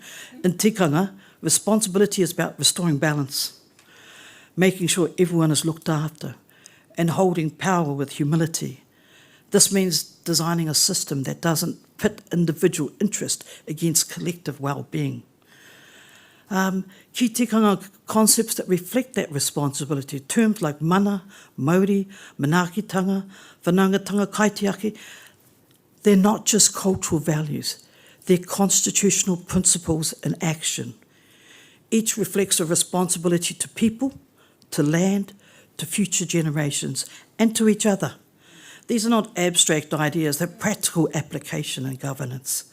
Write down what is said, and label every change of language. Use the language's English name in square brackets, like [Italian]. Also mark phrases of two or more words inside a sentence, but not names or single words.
[English] In tikanga, responsibility is about restoring balance, making sure everyone is looked after, and holding power with humility. This means designing a system that doesn't pit individual interest against collective well-being. Ki tikanga concepts that reflect that responsibility, terms like [Māori] mana, mauri, manaakitanga, whanaungatanga, kaitiaki, [English] they're not just cultural values, they're constitutional principles in action. Each reflects a responsibility to people, to land, to future generations, and to each other. These are not abstract ideas, they're practical application and governance.